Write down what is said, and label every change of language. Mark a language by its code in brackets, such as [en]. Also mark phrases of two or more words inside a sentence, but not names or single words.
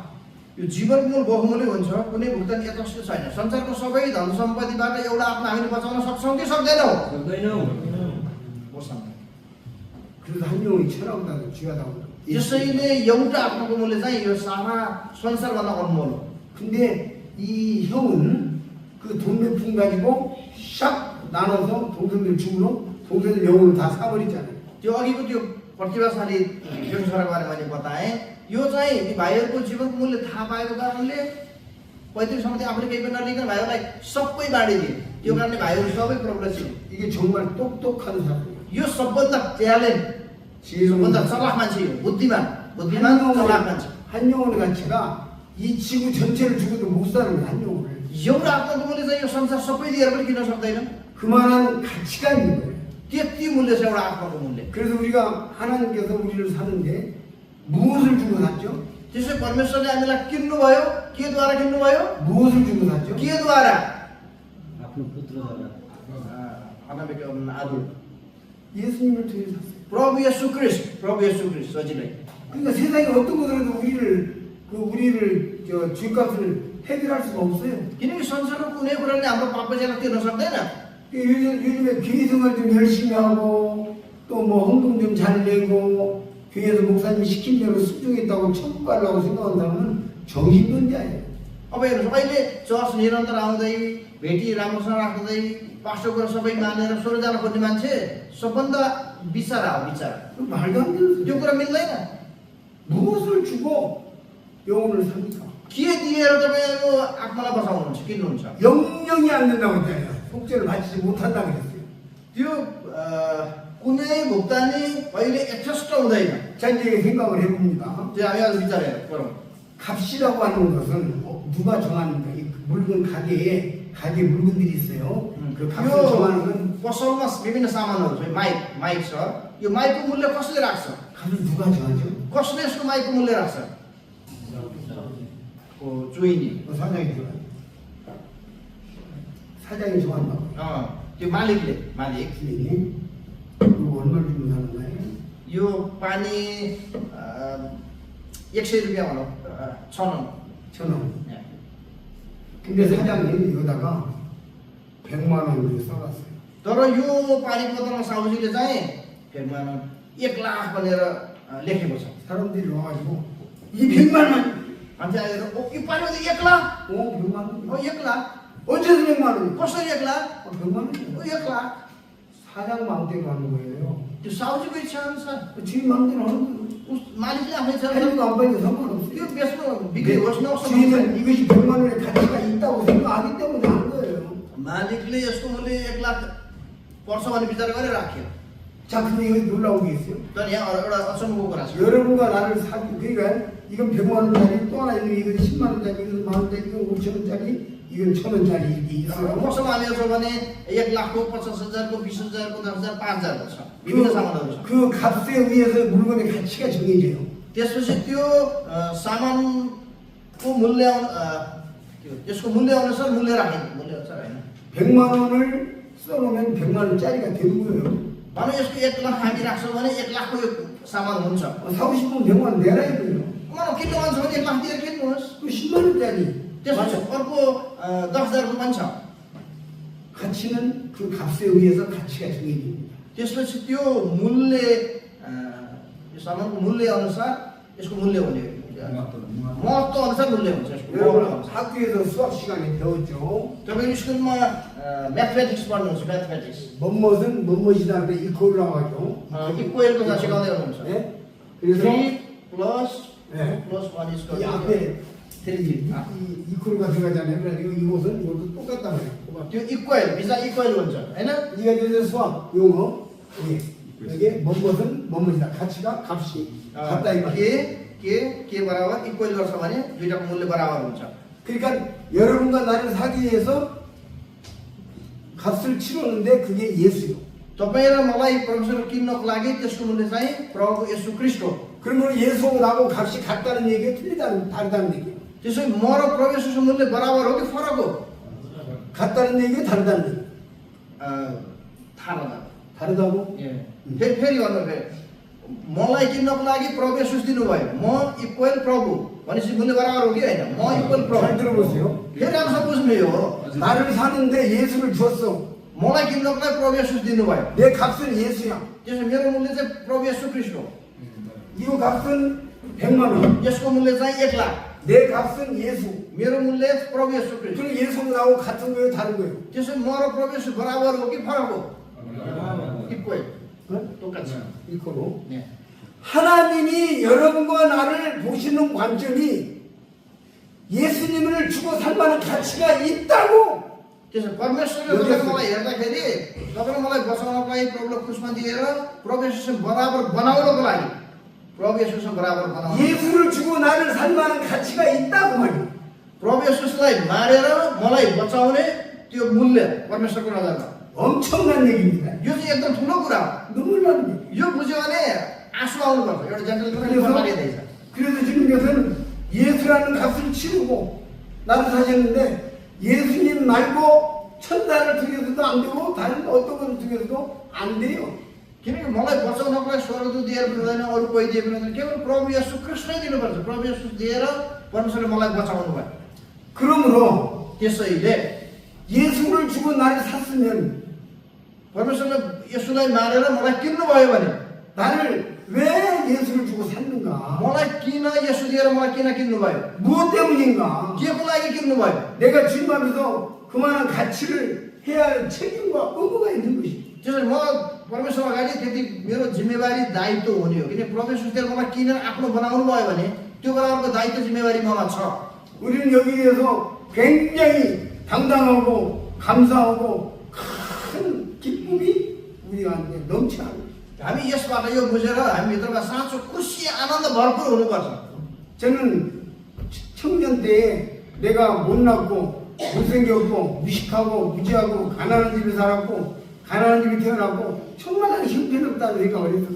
[ne] यो जीवनको मूल बहुमूल्य हुन्छ, कुनै भुक्तानी यथेष्ट छैन। संसारको सबै धन सम्पत्तिबाट एउटा आत्मा हामीले बचाउन सक्छौँ कि सक्दैनौँ? सक्दैनौँ। [ko] 그래서 한 영혼이 천하보다도 귀하다고. [ne] त्यसैले एउटा आत्माको मूल्य चाहिँ यो सारा संसारभन्दा अनमोल हो। [ko] 근데 이 형은 그 돈 몇 푼 가지고 샥 나눠서 동생들 주고 동생들 영혼을 다 사버리잖아요. [ne] त्यो अघिको त्यो प्रतिभाशाली त्यो छोराको बारेमा मैले बताएँ। यो चाहिँ ती भाइहरूको जीवनको मूल्य थाहा पाएको कारणले पैतृक सम्पत्ति आफूले केही पनि नलिकन भाइहरूलाई सबै बाँडिदिए। त्यो कारणले भाइहरू सबै प्रोग्रेसिभ। [ko] 이게 정말 똑똑한 사람이에요. [ne] यो सबभन्दा ट्यालेन्ट, सबभन्दा चलाक मान्छे हो, बुद्धिमान चलाक मान्छे। [ko] 한 영혼의 가치가 이 지구 전체를 죽어도 못 사는 거예요. 한 영혼을. [ne] एउटा आत्माको मूल्य चाहिँ यो संसार सबै दिएर पनि किन्न सक्दैन। [ko] 그만한 가치가 있는 거예요. [ne] त्यति मूल्य छ एउटा आत्माको मूल्य। [ko] 그래서 우리가 하나님께서 우리를 사는데 무엇을 주고 샀죠? [ne] त्यसै परमेश्वरले हामीलाई किन्नुभयो, केद्वारा किन्नुभयो? [ko] 무엇을 주고 샀죠? [ne] केद्वारा? आफ्नो पुत्रद्वारा आदर [ko] 예수님을 통해 샀어요. [ne] प्रभु येशू ख्रिस्ट सजिलै। [ko] 그러니까 세상에 어떤 것으로도 우리를 죄값을 해결할 수가 없어요. [ne] किनकि संसारको कुनै कुराले हाम्रो पाप ज्याला तिर्न सक्दैन। [ko] 요즘에 교회 생활 좀 열심히 하고 또 뭐 헌금 좀 잘 내고 교회에서 목사님 시킨 대로 순종했다고 천국 가려고 생각하는 사람은 정신병자예요. [ne] अब हेर्नुहोस्, अहिले चर्च निरन्तर आउँदै, भेटी राम्रोसँग राख्दै, पास्टरको सबै मानेर स्वर्ग जान खोज्ने मान्छे सबभन्दा बिचारा हो, बिचारा। [ko] 말도 안 되는 [ne] त्यो कुरा मिल्दैन। [ko] 무엇을 주고 영혼을 삽니까? [ne] के दिएर तपाईँको आत्मालाई बचाउनुहुन्छ, किन्नुहुन्छ? [ko] 영영이 안 된다고 했잖아요. 속죄를 바치지 못한다 그랬어요. [ne] त्यो कुनै भुक्तानी कहिले यथेष्ट हुँदैन। [ko] 자 이제 생각을 해봅니다. [ne] त्यो हामी आज विचार गरौँ। [ko] 값이라고 하는 것은 누가 정합니까? 이 물건 가게 물건들이 있어요. 그 값을 정하는 건 [ne] पसलमा विभिन्न सामानहरू छ, माइक छ। यो माइकको मूल्य कसले राख्छ? [ko] 값을 누가 정하죠? [ne] कसले यसको माइकको मूल्य राख्छ? चुइनी [ko] 사장이 정하죠. 사장이 정한다고. [ne] त्यो मालिकले, मालिक [ko] 주인이 그거 얼마 주고 사는 거예요? [ne] यो पानी 100 रुपियाँ भनौँ, [ko] 1000원। 1,000원. 근데 사장이 여기다가 100만 원을 써놨어요. [ne] तर यो पानी बोतलमा साउजीले चाहिँ फेरि 1 लाख भनेर लेखेको छ। [ko] 사람들이 와가지고 이 100만 원! [ne] मान्छे आएर यो पानी 1 लाख? [ko] 100만 원? [ne] 1 लाख? [ko] 어째서 100만 원? [ne] कसरी 1 लाख? [ko] 100만 원? [ne] 1 लाख? [ko] 사장 마음대로 하는 거예요. [ne] त्यो साउजीको इच्छा अनुसार [ko] 주인 마음대로 하는 거예요. [ne] मालिकले आफ्नो इच्छा [ko] 하지도 안 받는 상관없어요. [ne] त्यो बेच्नु बिक्री होस् नहोस् [ko] 주인은 이것이 100만 원의 가치가 있다고 생각하기 때문에 한 거예요. [ne] मालिकले यसको मूल्य 1 लाख पर्छ भन्ने विचार गरेर राख्यो। [ko] 자, 근데 여기 놀라운 게 있어요. [ne] तर यहाँ एउटा अचम्मको कुरा छ। [ko] 여러분과 나를 그러니까 이건 100만 원짜리 또 하나 있는 이건 10만 원짜리 이건 만 원짜리 이건 5천 원짜리 이건 1,000 원짜리 이렇게 있어요. [ne] मसँग हालेको छ भने 1 लाखको 50,000को 20,000को 10,000 5,000को छ। विभिन्न सामानहरू छ। [ko] 그 값에 의해서 물건의 가치가 정해져요. [ne] त्यसपछि त्यो सामानको मूल्य यसको मूल्य अनुसार मूल्य राखिन्छ, मूल्य अनुसार हैन। [ko] 100만 원을 써놓으면 100만 원짜리가 되는 거예요. [ne] भनौँ यसको 1 लाख हामी राख्छौँ भने 1 लाखको यो सामान हुन्छ। [ko] 사고 싶으면 100만 내라 이거예요. [ne] भनौँ किन्नु मन छ भने 1 लाख दिएर किन्नुहोस्। [ko] 그 10만 원짜리 [ne] त्यसपछि अर्को 10,000 पनि छ। [ko] 가치는 그 값에 의해서 가치가 정해집니다. [ne] त्यसपछि त्यो मूल्य यो सामानको मूल्य अनुसार यसको मूल्य हुने महत्त्व अनुसार मूल्य हुन्छ यसको। [ko] 여러분 학교에서 수학 시간에 배웠죠. [ne] तपाईँ स्कुलमा म्याथमेटिक्स पढ्नुहुन्छ, म्याथमेटिक्स [ko] 뭐뭇은 뭐뭇이다 하는데 이퀄이라고 하죠. [ne] इक्वेलको कुरा सिकाउँदै हुनुहुन्छ। [ko] 예? 그래서 [en] 3 plus [ko] 네. [en] 2 plus 1 is [ko] 이 앞에 television 이 이퀄가 들어가잖아요. 그래서 이것은 이것도 똑같단 말이에요. [ne] त्यो इक्वेल भिजा इक्वेल हुन्छ हैन? [ko] 네가 이제 수학 용어 여기 뭐뭇은 뭐뭇이다. 가치가 값이 같다 이 말이에요. [ne] के बराबर इक्वेल गर्छ भने दुईटाको मूल्य बराबर हुन्छ। [ko] 그러니까 여러분과 나를 사기 위해서 값을 치렀는데 그게 예수요. [ne] तपाईँ र मलाई परमेश्वर किन्नको लागि त्यसको मूल्य चाहिँ प्रभु येशू ख्रीष्ट हो। [ko] 그러면 예수하고 나하고 값이 같다는 얘기가 다르다는 얘기예요. त्यसो म र प्रभु येशूको मूल्य बराबर हो कि फरक हो? 같다는 얘기가 다르다는 얘기. [ne] थाहा भएन। [ko] 다르다고? [ne] फेरि भन्नु फेरि मलाई किन्नको लागि प्रभु येशू दिनुभयो। म इक्वेल प्रभु भनेपछि मूल्य बराबर हो कि होइन? म इक्वेल [ko] 잘 [ne] प्रभु। [ko] 들어보세요. [ne] फेरि राम्रोसँग बुझ्नु यो हो। [ko] 나를 사는데 예수를 줬어. [ne] मलाई किन्नको लागि प्रभु येशू दिनुभयो। [ko] 내 값은 예수야. [ne] त्यसो मेरो मूल्य चाहिँ प्रभु येशू ख्रीष्ट हो। [ko] 이거 값은 100만 원. [ne] यसको मूल्य चाहिँ 1 लाख। [ko] 내 값은 예수. [ne] मेरो मूल्य प्रभु येशू ख्रीष्ट। [ko] 그럼 예수하고 나하고 같은 거예요, 다른 거예요? [ne] त्यसो म र प्रभु येशू बराबर हो कि फरक हो? इक्वेल [ko] 어? 똑같이. 이거로. 네. 하나님이 여러분과 나를 보시는 관점이 예수님을 주고 살 만한 가치가 있다고. [ne] त्यसो परमेश्वरले तपाईँ मलाई हेर्दाखेरि तपाईँ मलाई बचाउनको लागि प्रभुले क्रुसमा दिएर प्रभु येशूसँग बराबर बनाउनको लागि प्रभु येशूसँग बराबर बनाउनु [ko] 예수를 주고 나를 살 만한 가치가 있다고 말이에요. [ne] प्रभु येशूलाई मारेर मलाई बचाउने त्यो मूल्य परमेश्वरको नजरमा [ko] 엄청난 얘기입니다. [ne] यो चाहिँ एकदम ठुलो कुरा हो। [ko] 눈물 나는 얘기. [ne] यो बुझ्यो भने आँसु आउनुपर्छ। एउटा जेन्टलम्यान [ko] 그래서, [ne] मारिँदैछ। [ko] 그래서 지금 이것은 예수라는 값을 치르고 나를 사셨는데 예수님 말고 천사를 통해서도 안 되고 다른 어떤 걸 통해서도 안 돼요. [ne] किनकि मलाई बचाउनको लागि स्वर्गदूत दिएर पनि हुँदैन, अरू कोही दिए पनि हुँदैन, केवल प्रभु येशू कृष्णै दिनुपर्छ। प्रभु येशू दिएर परमेश्वरले मलाई बचाउनु भयो। [ko] 그러므로 [ne] त्यसैले [ko] 예수를 주고 나를 샀으면 [ne] परमेश्वरले येशूलाई मारेर मलाई किन्नुभयो भने [ko] 나를 왜 예수를 주고 샀는가? [ne] मलाई किन येशू दिएर मलाई किन किन्नुभयो? [ko] 무엇 때문인가? [ne] केको लागि किन्नुभयो? [ko] 내가 주님 앞에서 그만한 가치를 해야 할 책임과 의무가 있는 것이. [ne] त्यसैले म परमेश्वर अगाडि त्यति मेरो जिम्मेवारी दायित्व हुने हो। किन परमेश्वरले मलाई किनेर आफ्नो बनाउनु भयो भने त्यो बराबरको दायित्व जिम्मेवारी ममा छ। [ko] 우리는 여기에서 굉장히 당당하고 감사하고 큰 기쁨이 우리한테 넘쳐나고. [ne] हामी यसबाट यो बुझेर हामी भित्रमा साँचो खुसी आनन्द भरपुर हुनुपर्छ। [ko] 저는 청년 때에 내가 못났고 못생겼고 무식하고 무지하고 가난한 집에 살았고 가난한 집에 태어났고 정말 나는 형편없다는 생각을 했었어요.